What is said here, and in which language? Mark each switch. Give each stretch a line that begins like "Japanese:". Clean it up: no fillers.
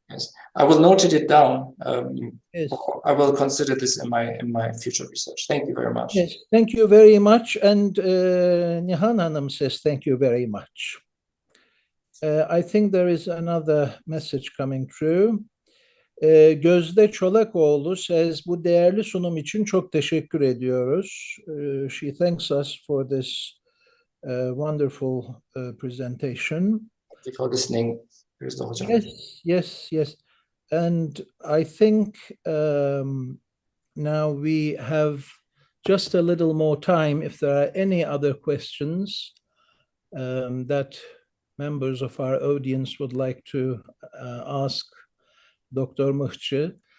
English: Yes, I will note it down. Yes. I will consider this in my future research. Thank you very much. Yes, thank you very much. And Nihan Hanım says thank you very much. I think there is another message coming through.
Turkish: Gözde Çolakoğlu says, bu değerli sunum için çok teşekkür ediyoruz.
English: She thanks us for this wonderful presentation. Thank you for listening. Yes. And I think now we have just a little more time if there are any other questions that members of our audience would like to ask Dr. Mıhçı.